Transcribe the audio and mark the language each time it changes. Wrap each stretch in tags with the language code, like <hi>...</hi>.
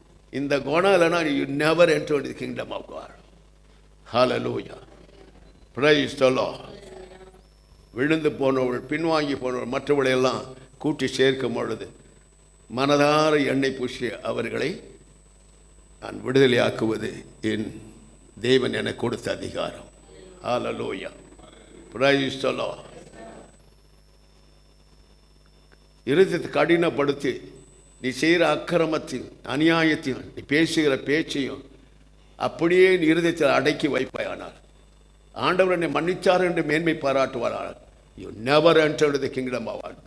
<ta>இந்த குணம் இல்லைன்னா</ta> <en>you never enter the kingdom of God. Hallelujah. Praise the Lord.</en> <ta>விழுந்து போனவர்கள், பின்வாங்கி போனவர்கள், மற்றவர்களெல்லாம் கூட்டி சேர்க்கும் பொழுது மனதார எண்ணெய் பூசி அவர்களை நான் விடுதலையாக்குவது என் தேவன் எனக்கு கொடுத்த அதிகாரம். ஹல்லேலூயா.</ta> <en>Praise the Lord.</en> <ta>இருதயத்தை கடினப்படுத்தி நீ செய்கிற அக்கிரமத்தையும் அநியாயத்தையும் நீ பேசுகிற பேச்சையும் அப்படியே நீ இருதயத்தில் அடக்கி வைப்பாயானால் ஆண்டவர் என்னை மன்னிச்சார் என்று மேன்மை பாராட்டுவார்.</ta> <en>You never entered the kingdom of God.</en>